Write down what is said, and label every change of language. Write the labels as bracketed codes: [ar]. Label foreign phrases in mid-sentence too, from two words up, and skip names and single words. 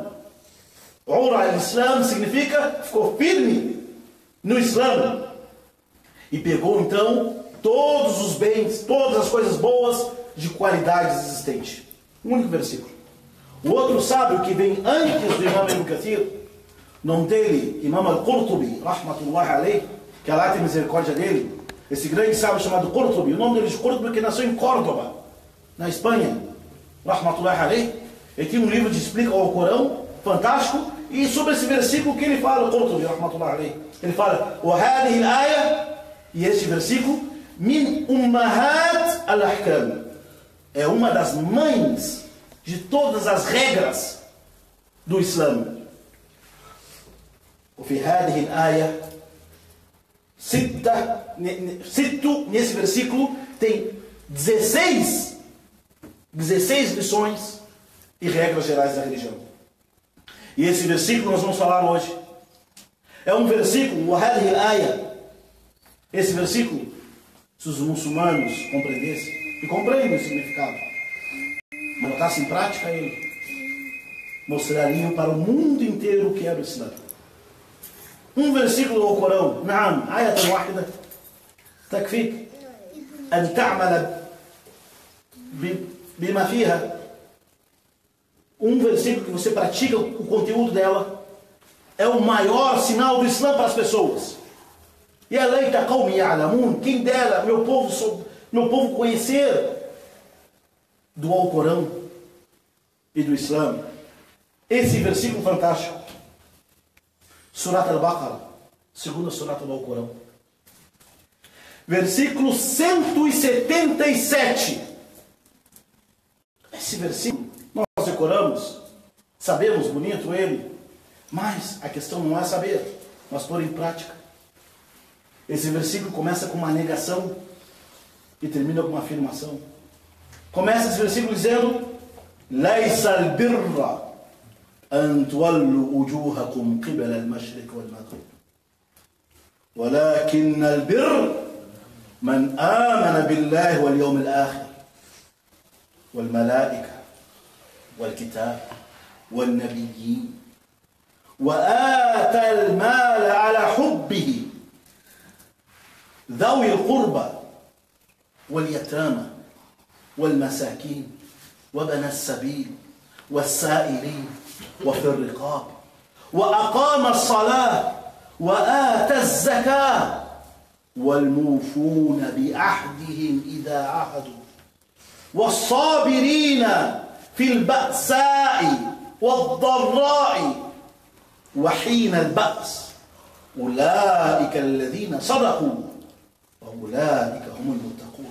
[pt] Ura al-Islam significa ficou firme no Islã e pegou então todos os bens, todas as coisas boas de qualidade existente. Um único versículo. O outro sábio que vem antes do Imam Ibn Kathir, nome dele, [ar] Imam al-Qurtubi, رحمة الله عليه, [pt] que Allah tem misericórdia dele, esse grande sábio chamado Qurtubi, o nome dele é Qurtubi, que nasceu em Córdoba, na Espanha, [ar] رحمة الله عليه. [pt] Ele tem um livro que explica o Corão, fantástico, e sobre esse versículo que ele fala, o Qurtubi, [ar] رحمة الله عليه, [pt] ele fala: [ar] وَهَذِهِ الْآيَةِ, [pt] e este versículo, [ar] من أمهات الأحكام, [pt] é uma das mães de todas as regras do Islã. [ar] وفي هذه الآية [pt] nesse versículo tem 16 lições e regras gerais da religião. E esse versículo nós vamos falar hoje. É um versículo, [ar] وهذه الآية, [pt] esse versículo, se os muçulmanos compreendessem, e compreendem o significado, botassem em prática ele, mostrariam para o mundo inteiro o que era o Islã. Um versículo do Corão, [ar] نعم آية واحدة تكفيك أن تعمل بما فيها. [pt] Um versículo que você pratica o conteúdo dela é o maior sinal do Islã para as pessoas. E a lei da [ar] قومي يعلمون, [pt] quem dera meu povo conhecer do Alcorão e do Islã. Esse versículo fantástico, Surat al-Baqarah, segunda Surat do Alcorão, versículo 177. Esse versículo nós decoramos, sabemos bonito ele, mas a questão não é saber, mas pôr em prática. Esse versículo começa com uma negação e termina com uma afirmação. Começa esse versículo dizendo: [ar] ليس البر أن تولوا وجوهكم قبل المشرق والمغرب ولكن البر من آمن بالله واليوم الآخر والملائكة والكتاب والنبيين وآتى المال على حبه ذوي القربى واليتامى والمساكين وبنى السبيل والسائلين وفي الرقاب وأقام الصلاة وآتى الزكاة والموفون بعهدهم إذا عهدوا والصابرين في البأساء والضراء وحين البأس أولئك الذين صدقوا وأولئك هم المتقون.